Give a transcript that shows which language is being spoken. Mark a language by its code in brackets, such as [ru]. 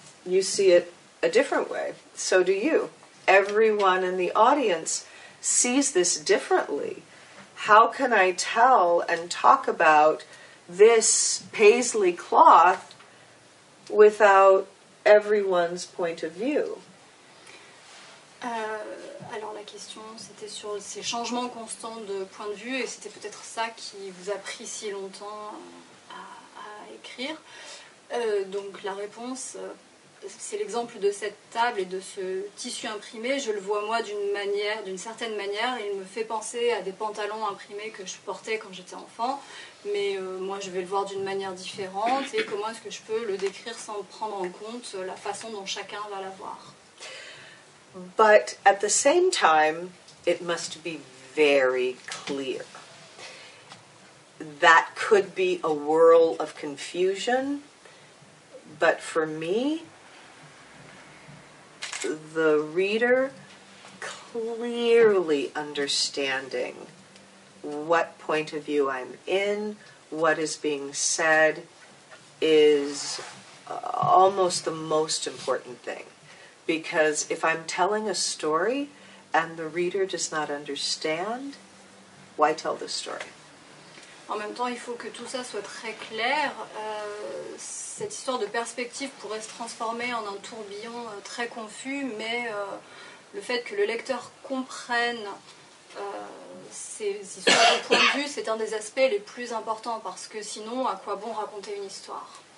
[en] You see it a different way. So do you. Everyone in the audience sees this differently. How can I tell and talk about this paisley cloth without everyone's point of view? [fr] Alors la question c'était sur ces changements constants de point de vue et c'était peut-être ça qui vous a pris si longtemps à écrire. Donc la réponse, c'est l'exemple de cette table et de ce tissu imprimé. Je le vois moi d'une certaine manière et il me fait penser à des pantalons imprimés que je portais quand j'étais enfant. Mais moi je vais le voir d'une manière différente et comment est-ce que je peux le décrire sans prendre en compte la façon dont chacun va la voir. [en] But at the same time, it must be very clear. That could be a whirl of confusion, but for me, the reader clearly understanding what point of view I'm in, what is being said, is almost the most important thing. Because if I'm telling a story and the reader does not understand, why tell the story? [fr] En même temps, il faut que tout ça soit très clair. Cette histoire de perspective pourrait se transformer en un tourbillon très confus, mais le fait que le lecteur comprenne ces histoires de point de vue, c'est un des aspects les plus importants, parce que sinon, à quoi bon raconter une histoire?